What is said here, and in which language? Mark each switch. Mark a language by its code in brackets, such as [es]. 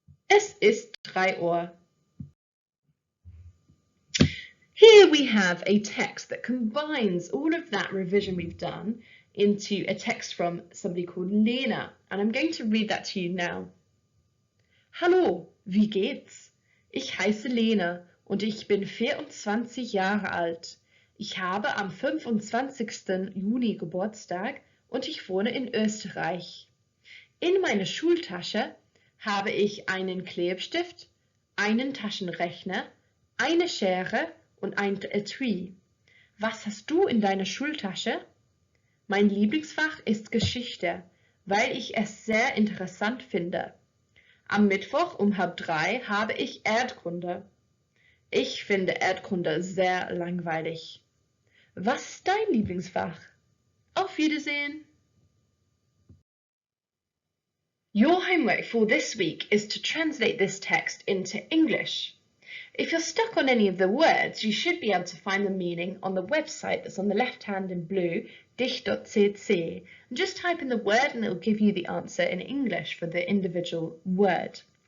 [de] Es ist 3 Uhr. [en] Here we have a text that combines all of that revision we've done into a text from somebody called Lena, and I'm going to read that to you now. [de] Hallo, wie geht's? Ich heiße Lena und ich bin 24 Jahre alt. Ich habe am 25. Juni Geburtstag und ich wohne in Österreich. In meiner Schultasche habe ich einen Klebestift, einen Taschenrechner, eine Schere und ein Etui. Was hast du in deiner Schultasche? Mein Lieblingsfach ist Geschichte, weil ich es sehr interessant finde. Am Mittwoch um 2:30 habe ich Erdkunde. Ich finde Erdkunde sehr langweilig. Was ist dein Lieblingsfach? Auf Wiedersehen! [en] Your homework for this week is to translate this text into English. If you're stuck on any of the words, you should be able to find the meaning on the website that's on the left hand in blue, dich.cc. Just type in the word and it will give you the answer in English for the individual word.